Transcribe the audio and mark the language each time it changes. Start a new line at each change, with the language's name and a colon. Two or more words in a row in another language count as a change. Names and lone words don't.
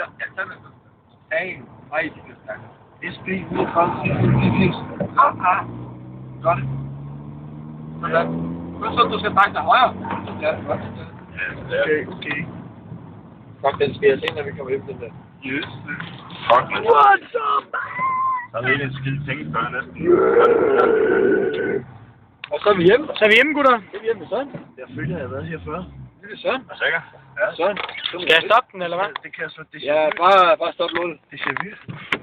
Danish: Ja, tag den. Hey, nej, det er stærkt. SB 39 Godt. Sådan. Husk så, du skal trække dig højere. Ja, godt. Okay. Fuck, den skal jeg se, når vi kommer hjem den der.
English: Yes. Fuck, man. What's up?
Danish: Der er helt en skide ting, før næsten. Og så er vi hjemme. Så er vi hjemme, gutter. Det er vi hjemme med Søren. Jeg føler, jeg har været her før. Det er Søren. Er du sikker? Ja, Søren. Skal jeg stoppe den, eller hvad? Det kan jeg så. Det Ja, bare stop lånet. Det ser vildt.